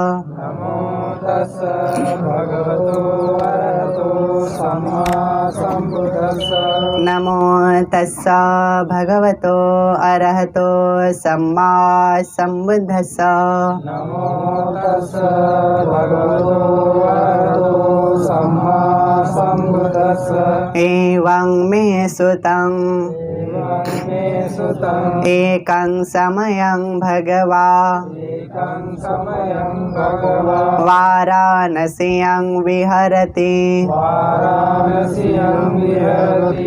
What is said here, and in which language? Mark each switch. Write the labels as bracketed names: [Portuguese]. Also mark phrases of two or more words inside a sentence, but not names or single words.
[Pali] नमो तस्सा भगवतो अरहतो सम्मा सम्मा सम्बुद्धस्स नमो तस्स भगवतो अरहतो सम्मा सम्बुद्धस्स नमो तस्स भगवतो अरहतो सम्मा सम्बुद्धस्स एवं मे सुतं मे सुतं एकं समयं भगवा एकं समयं भगवा वाराणस्यां विहरति वाराणस्यां विहरति